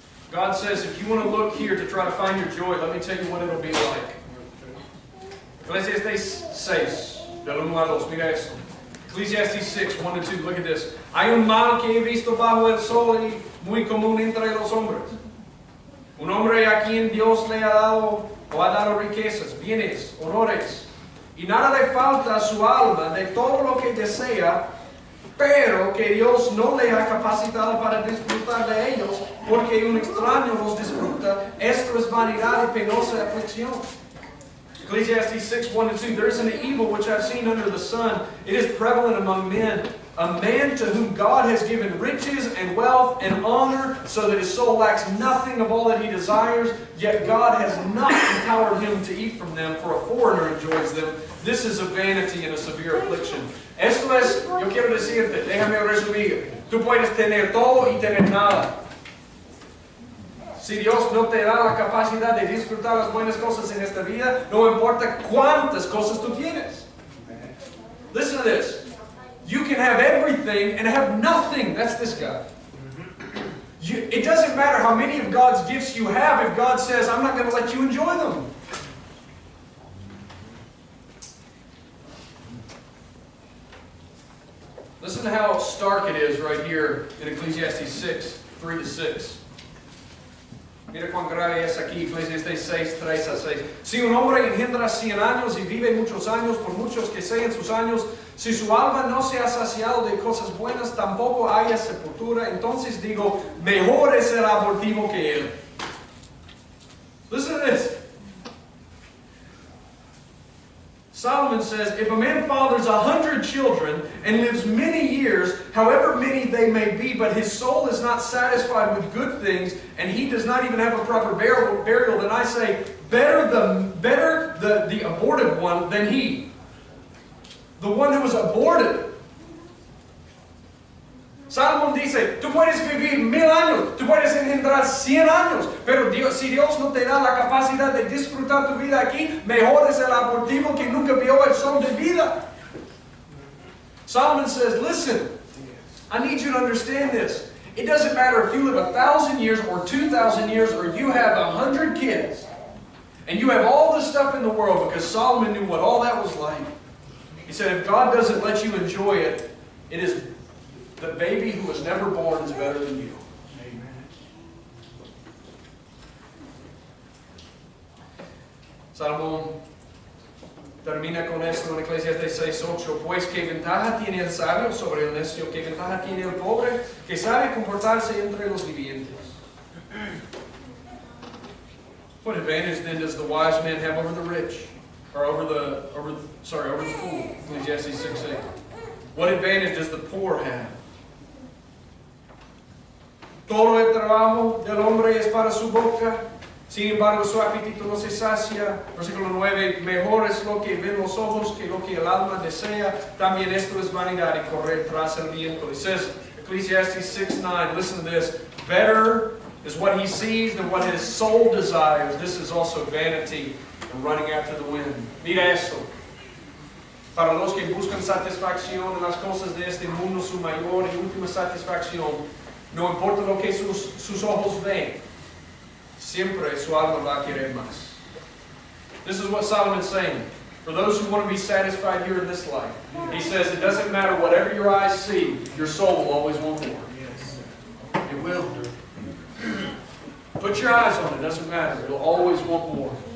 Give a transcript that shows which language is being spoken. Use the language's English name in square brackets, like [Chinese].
[English] God says, if you want to look here to try to find your joy, let me tell you what it'll be like. Ecclesiastes 6, del 1 al 2, mira esto. Ecclesiastes 6, 1 and 2, look at this. [Spanish] Hay un mal que he visto bajo el sol y muy común entre los hombres. Un hombre a quien Dios le ha dado o ha dado riquezas, bienes, honores, y nada le falta a su alma de todo lo que desea, pero que Dios no le ha capacitado para disfrutar de ellos, porque un extraño los disfruta. Esto es vanidad y penosa aflicción. [English] Ecclesiastes 6, 1 and 2. There is an evil which I've seen under the sun. It is prevalent among men. A man to whom God has given riches and wealth and honor, so that his soul lacks nothing of all that he desires, yet God has not empowered him to eat from them, for a foreigner enjoys them. This is a vanity and a severe affliction. [Spanish] Esto es, yo quiero decirte, déjame resumir. Tú puedes tener todo y tener nada. Si Dios no te da la capacidad de disfrutar las buenas cosas en esta vida, no importa cuántas cosas tú tienes. [English] Listen to this. You can have everything and have nothing. That's this guy. It doesn't matter how many of God's gifts you have if God says, I'm not going to let you enjoy them. Listen to how stark it is right here in Ecclesiastes 6, 3 to 6. [Spanish] Mira cuán grave es aquí, Ecclesiastes 6, 3 a 6. Si un hombre engendra 100 años y vive muchos años, por muchos que sean sus años, si su alma no se ha saciado de cosas buenas, tampoco haya sepultura, entonces digo, mejor es el abortivo que él. [English] Listen to this. Solomon says, if a man fathers 100 children and lives many years, however many they may be, but his soul is not satisfied with good things, and he does not even have a proper burial, then I say, better the abortive one than he. The one who was aborted. [Spanish] Salomón dice, tú puedes vivir 1000 años, tú puedes engendrar 100 años, pero si Dios no te da la capacidad de disfrutar tu vida aquí, mejor es el abortivo que nunca vio el sol de vida. [English] Solomon says, listen, I need you to understand this. It doesn't matter if you live 1,000 years or 2,000 years or you have 100 kids and you have all the stuff in the world, because Solomon knew what all that was like. He said, if God doesn't let you enjoy it, it is the baby who was never born is better than you. [Spanish] Salomón termina con esto en Ecclesiastes 6:8. Pues qué ventaja tiene el sabio sobre el necio, qué ventaja tiene el pobre que sabe comportarse entre los vivientes. [English] What advantage then does the wise man have over the rich, or over the fool? Ecclesiastes 6:8. What advantage does the poor have? [Spanish] Todo el trabajo del hombre es para su boca, sin embargo su apetito no se sacia. Versículo 9, mejor es lo que ven los ojos que lo que el alma desea. También esto es vanidad y correr tras el viento. [English] It says, Ecclesiastes 6:9, listen to this. Better is what he sees than what his soul desires. This is also vanity and running after the wind. Mira esto. [Spanish] Para los que buscan satisfacción en las cosas de este mundo, su mayor y última satisfacción, no importa lo que sus ojos ven, siempre su alma va a querer más. [English] This is what Solomon's saying. For those who want to be satisfied here in this life, he says it doesn't matter whatever your eyes see, your soul will always want more. It will. Put your eyes on it, doesn't matter. It'll always want more.